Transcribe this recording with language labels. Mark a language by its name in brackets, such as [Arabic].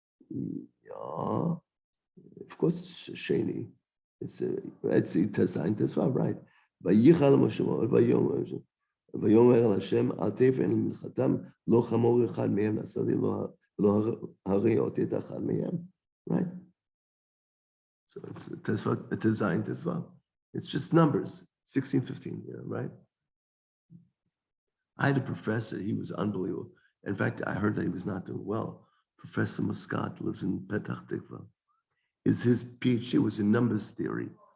[English] Yeah, of course it's Shani. It's Tezayin Tesvav, right? [Hebrew] Vayichal Moshe ויאמר השם אל תפן למנחתם לא חמור אחד מהם נשאתי לא הריעות את אחד מהם. [English] Right? So it's a tezayyin as well. It's just numbers, 16, 15, right? I had a professor, he was unbelievable. In fact, I heard that he was not doing well. Professor Muscat lives in Petach Tikva. His PhD was in numbers theory.